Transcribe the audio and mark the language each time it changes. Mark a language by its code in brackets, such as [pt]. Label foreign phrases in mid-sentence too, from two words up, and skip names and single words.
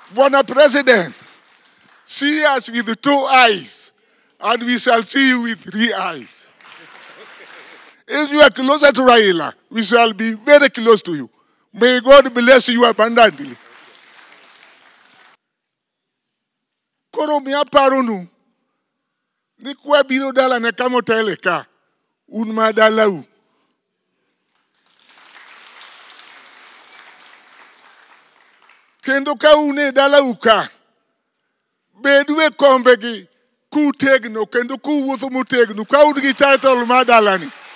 [en] Bwana President, see us with 2 eyes, and we shall see you with 3 eyes. If you are closer to Raila, we shall be very close to you. May God bless you abundantly. [luo] Koro mia paronu, ni kwa biro dala ne kamo teleka, unma dalau. Kendo ka une dalau ka, bedwe kombegi, ku tegno, kendo ku wuotho motegno, ka udgi title ma dalani.